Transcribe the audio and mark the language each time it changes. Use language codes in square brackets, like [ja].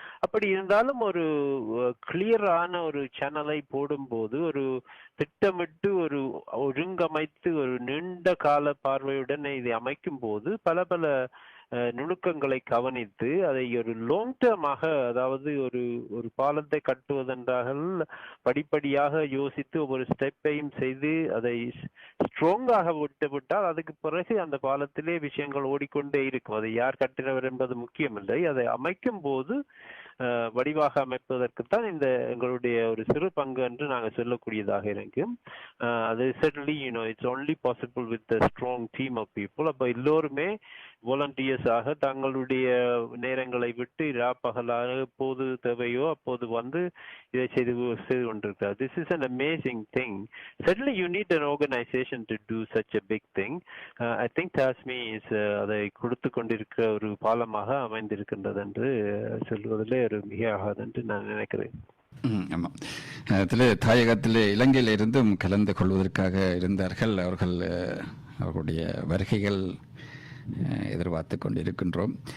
[ta] அப்படி இருந்தாலும் ஒரு கிளியரான ஒரு சேனலை போடும்போது, ஒரு திட்டமிட்டு ஒரு ஒழுங்கமைத்து ஒரு நீண்ட கால பார்வையுடன் இதை அமைக்கும் போது பல நுணுக்கங்களை கவனித்து அதை ஒரு லாங் டேர்மாக, அதாவது ஒரு பாலத்தை கட்டுவதென்றால் படிப்படியாக யோசித்து ஒவ்வொரு ஸ்டெப்பையும் செய்து அதை ஸ்ட்ராங்காக விட்டால் அதுக்கு பிறகு அந்த பாலத்திலே விஷயங்கள் ஓடிக்கொண்டே இருக்கும். அதை யார் கட்டினவர் என்பது முக்கியமில்லை. அதை அமைக்கும் போது வடிவாக அமைப்பதற்குத்தான் இந்த எங்களுடைய ஒரு சிறு பங்கு என்று நாங்கள் சொல்லக்கூடியதாக இருக்கும். அது [en] certainly it's only possible with a strong team of people. [ta] அப்ப எல்லோருமே வாலண்டியர்ஸாக தங்களுடைய நேரங்களை விட்டு பகலாக எப்போது தேவையோ அப்போது இதை செய்து கொண்டிருக்கிறார். [en] This is an amazing thing. Certainly you need an organization to do such a big thing. I think TASME is [ta] அதை கொடுத்து கொண்டிருக்கிற ஒரு பாலமாக அமைந்திருக்கின்றது என்று சொல்வதிலே ஒரு மிக ஆகாது என்று நான் நினைக்கிறேன். ஆமாம், அதில் தாயகத்தில் இலங்கையிலிருந்தும் கலந்து கொள்வதற்காக இருந்தார்கள். அவர்களுடைய வருகைகள் எதிர்பார்த்து கொண்டிருக்கின்றோம்.